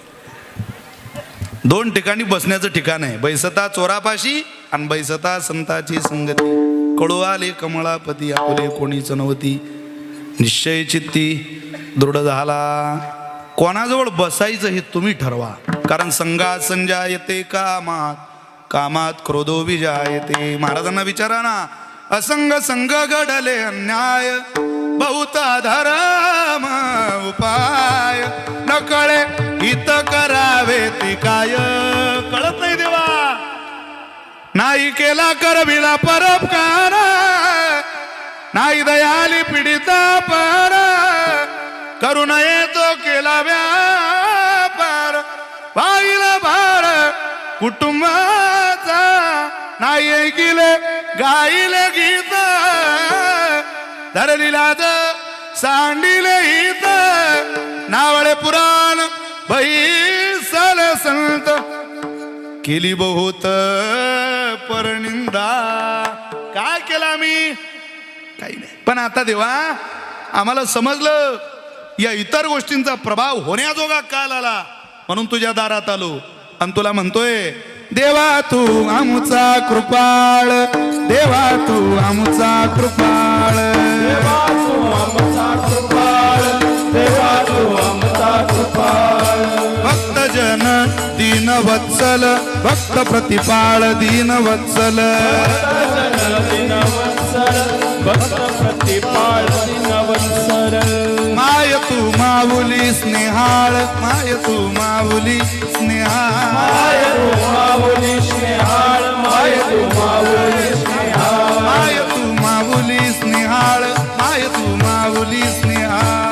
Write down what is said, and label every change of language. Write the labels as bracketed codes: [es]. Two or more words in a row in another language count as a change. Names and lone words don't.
[mr] दोन ठिकाणी बसण्याचं ठिकाण आहे, बैसता चोरापाशी आणि बैसता संताची संगती. कळू आले कमळापती आपुले कोणीच नव्हती. निश्चय चित्ती दृढ झाला. कोणाजवळ बसायचं हे तुम्ही ठरवा, कारण [sa] संघात संजायते कामात, कामात क्रोधो विजायते. [mr] महाराजांना विचारा ना, असंग संग घडले अन्याय, बहुत धर्म उपाय, न कळे हित करावे ते काय. कळत नाही देवा, नाही केला करविला परोपकार, नाही दयाली पीडिता पर, करू नये तो केला व्यापार, पाहिला भार कुटुंबाचा, नाही ऐकिले गाईले गीत, धरली लाज सांडिले हित, नावळे पुराण बैसल संत, केली बहुत परनिंदा. काय केलं आम्ही? काही नाही. पण आता देवा आम्हाला समजलं या इतर गोष्टींचा प्रभाव होण्याजोगा काल आला, म्हणून तुझ्या दारात आलो आणि तुला म्हणतोय, देवा तू आमचा कृपाळ, देवा तू आमचा कृपाळ, देवा तू आमचा कृपाळ, देवा तू आमचा कृपाळ. भक्त जन दीन वत्सल, भक्त प्रतिपाळ दीन वत्सल, दीनवत्सल, भक्त प्रतिपाळ दीनवत्सल. माय तू माऊली स्नेहाळ, माय तू माऊली स्नेहाळ, माय तू माऊली स्नेहाळ, माय तू माऊली स्नेहाळ, माय तू माऊली स्नेहाळ, माय तू माऊली स्नेहाळ,